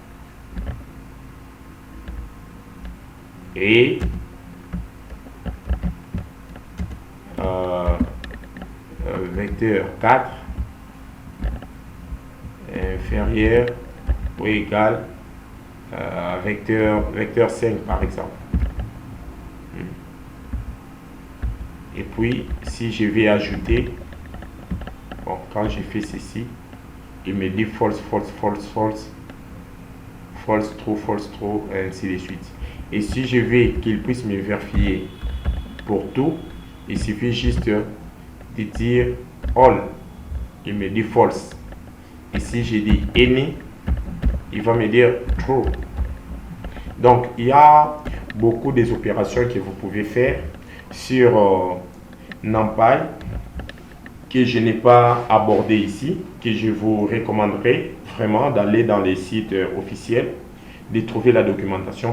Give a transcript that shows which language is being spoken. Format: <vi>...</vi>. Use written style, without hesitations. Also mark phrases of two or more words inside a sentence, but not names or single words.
<fr>et vecteur 4 inférieur ou égal à vecteur 5 par exemple. Et puis si je vais ajouter, bon, quand je fais ceci, il me dit</fr> <en>false, false, false, false, false, true,</en> <fr>et ainsi de suite. Et si je veux qu'il puisse me vérifier pour tout, il suffit juste de dire all, il me dit false. Et si je dis any, il va me dire true. Donc il y a beaucoup des opérations que vous pouvez faire sur NumPy que je n'ai pas abordé ici, que je vous recommanderais vraiment d'aller dans les sites officiels, de trouver la documentation.</fr>